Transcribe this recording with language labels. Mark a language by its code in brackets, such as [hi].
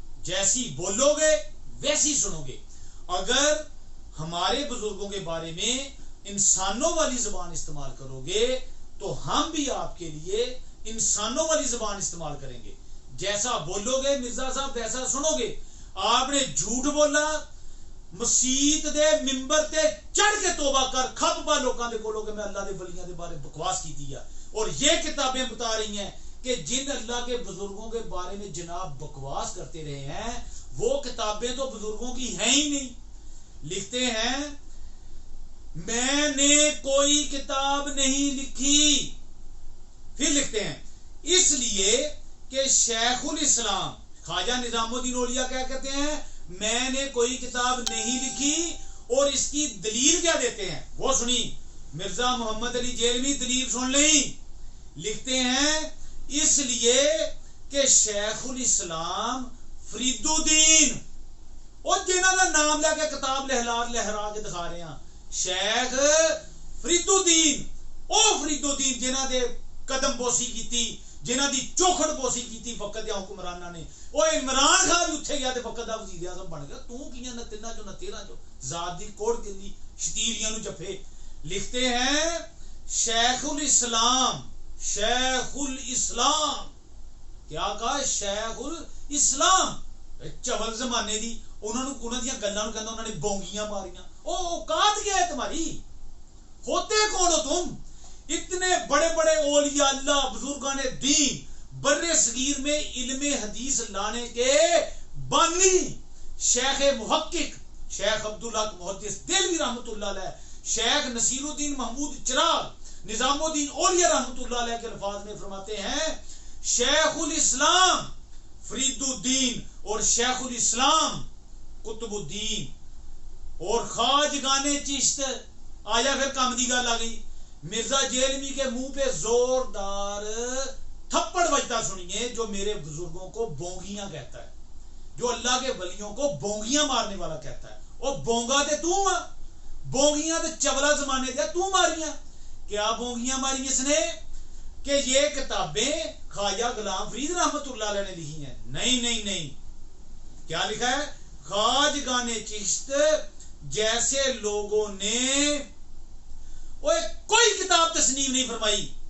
[ur] جیسی بولو گے ویسی سنو گے. اگر ہمارے بزرگوں کے بارے میں انسانوں والی زبان استعمال کرو گے تو ہم بھی آپ کے لیے انسانوں والی زبان استعمال کریں گے. جیسا بولو گے مرزا صاحب ویسا سنو گے. آپ نے جھوٹ بولا, [pa] مسیت دے ممبر تے چڑھ کے توبہ کر کھپ پا لوکاں دے کولو کہ میں اللہ دے ولیاں دے بارے بکواس کی دیا. [ur] اور یہ کتابیں بتا رہی ہیں کہ جن اللہ کے بزرگوں کے بارے میں جناب بکواس کرتے رہے ہیں وہ کتابیں تو بزرگوں کی ہیں ہی نہیں. لکھتے ہیں میں نے کوئی کتاب نہیں لکھی. پھر لکھتے ہیں اس لیے کہ شیخ الاسلام خواجہ نظام الدین اولیاء کیا کہتے ہیں, میں نے کوئی کتاب نہیں لکھی. اور اس کی دلیل کیا دیتے ہیں وہ سنی. مرزا محمد علی جیلوی دلیل سن لیں. لکھتے ہیں اس لیے کہ شیخ الاسلام فرید الدین, [pa] اور جنہاں کا نام لے کے کتاب لہرا کے دکھا رہے ہیں, شیخ فرید الدین, او فرید الدین جنہاں دے قدم بوسی کیتی, جنہاں دی چوکھڑ بوسی کیتی وقت دے حکمراناں نے. او عمران خان بھی اٹھے گیا تے وقت دا وزیر اعظم بن گیا. تو کیاں نہ تناں جو نہ تیرا جو ذات دی کوڑ کلی شتیریاں نو جفے. [ur] لکھتے ہیں شیخ الاسلام, شیخ الاسلام کیا کہا, [pa] شیخ الاسلام چول زمانے دی انہاں دیاں گلاں نو کہندا انہاں نے بونگیاں ماریاں. [ur] او اوقات کیا ہے تمہاری, ہوتے کون ہو تم؟ اتنے بڑے بڑے اولیاء اللہ بزرگان دین بر صغیر میں علم حدیث لانے کے بانی شیخ محقق شیخ عبدالحق محدث دہلوی رحمۃ اللہ علیہ, شیخ نصیر الدین محمود چراغ نظام الدین اولیاء رحمۃ اللہ علیہ کے الفاظ میں فرماتے ہیں شیخ الاسلام فرید الدین اور شیخ الاسلام قطب الدین اور خواجگان چشت. [pa] آیا پھر کام دی گل آ گئی. [ur] مرزا جیلمی کے منہ پہ زوردار تھپڑ بجتا سنیے جو میرے بزرگوں کو بونگیاں کہتا ہے, جو اللہ کے ولیوں کو بونگیاں مارنے والا کہتا ہے. [pa] اور بونگا تے تو ہاں, بونگیاں تے چولا زمانے دے تو ماریاں. [ur] کیا بونگیاں ماری اس نے کہ یہ کتابیں خواجہ غلام فرید رحمت اللہ علیہ نے لکھی ہیں. نہیں نہیں نہیں, کیا لکھا ہے, خواجگان چشت جیسے لوگوں نے کوئی کتاب تصنیف نہیں فرمائی.